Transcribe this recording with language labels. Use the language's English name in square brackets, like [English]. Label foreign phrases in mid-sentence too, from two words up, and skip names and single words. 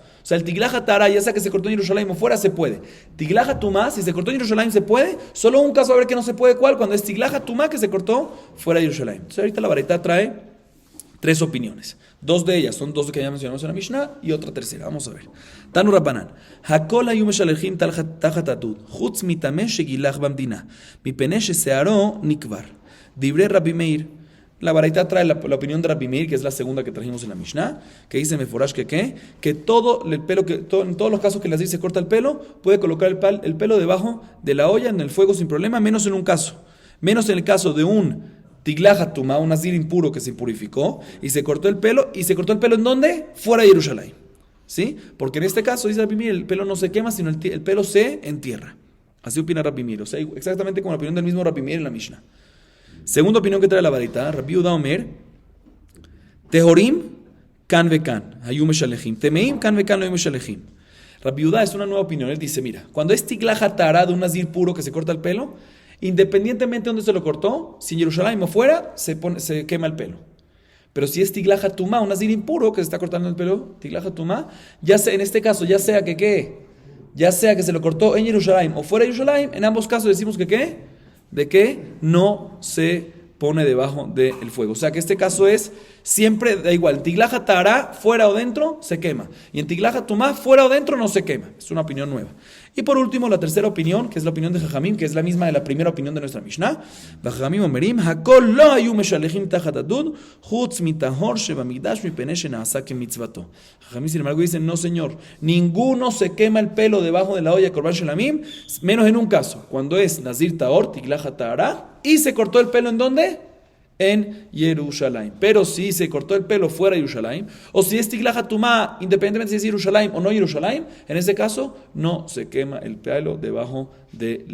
[Spanish] O sea, el [Hebrew] תגלחת טהרה, [Spanish] ya sea que se cortó en Jerusalén o fuera, se puede. [Hebrew] תגלחת טומאה, [Spanish] si se cortó en Jerusalén, se puede. Solo un caso, a ver que no se puede, ¿cuál? Cuando es [Hebrew] תגלחת טומאה [Spanish] que se cortó fuera de Jerusalén. Entonces, ahorita la baraitá trae 3 opiniones. 2 de ellas son 2 que ya mencionamos en la Mishnah y otra tercera. Vamos a ver. [Hebrew] תנו רבנן. הכל היו משלחים תחת הדוד. חוץ מטמא שגילח במדינה. מפני ששערו נקבר. דברי רבי מאיר. [Spanish] La baraitá trae la opinión de Rabbi Meir, que es la segunda que trajimos en la Mishnah, que dice Meforash que todo el pelo, en todos los casos que el Nazir se corta el pelo, puede colocar el pelo debajo de la olla en el fuego sin problema, menos en un caso. Menos en el caso de un [Hebrew] תגלחת טומאה, [Spanish] un Nazir impuro que se impurificó y se cortó el pelo. ¿Y se cortó el pelo en dónde? Fuera de Jerusalén. ¿Sí? Porque en este caso, dice Rabbi Meir, el pelo no se quema, sino el pelo se entierra. Así opina Rabbi Meir. O sea, exactamente como la opinión del mismo Rabbi Meir en la Mishnah. Segunda opinión que trae la baraitá, [Hebrew] רבי יהודה אומר טהורים כאן וכאן היו משלחים. טמאים כאן וכאן היו משלחים. [Spanish] Rabbi Yehuda es una nueva opinión. Él dice, mira, cuando es [Hebrew] תגלחת טהרה [Spanish] de un Nazir puro que se corta el pelo, independientemente de dónde se lo cortó, si en Jerusalén o fuera, se quema el pelo. Pero si es [Hebrew] תגלחת טומאה, [Spanish] un Nazir impuro que se está cortando el pelo, [Hebrew] תגלחת טומאה, [Spanish] ya sea, en este caso, ya sea que se lo cortó en Jerusalén o fuera de Jerusalén, en ambos casos decimos de que no se pone debajo del fuego. O sea que este caso es siempre, da igual, [Hebrew] תגלחת טהרה, [Spanish] fuera o dentro, se quema. Y en [Hebrew] תגלחת טומאה, [Spanish] fuera o dentro, no se quema. Es una opinión nueva. Y por último, la tercera opinión, que es la opinión de Jajamim, que es la misma de la primera opinión de nuestra Mishnah. [Hebrew] חכמים אומרים הכל לא היו משלחים תחת הדוד חוץ מטהור שבמקדש מפני שנעשה כמצותו. [Spanish] Jajamim, sin embargo, dicen, no señor, ninguno se quema el pelo debajo de la olla de [Hebrew] קרבן שלמים, [Spanish] menos en un caso, cuando es [Hebrew] נזיר טהור, תגלחת טהרה, [Spanish] y se cortó el pelo ¿en dónde? En Jerusalén. Pero si se cortó el pelo fuera de Jerusalén, o si es [Hebrew] תגלחת טומאה, [Spanish] independientemente si es Jerusalén o no Jerusalén, en ese caso no se quema el pelo debajo de la olla.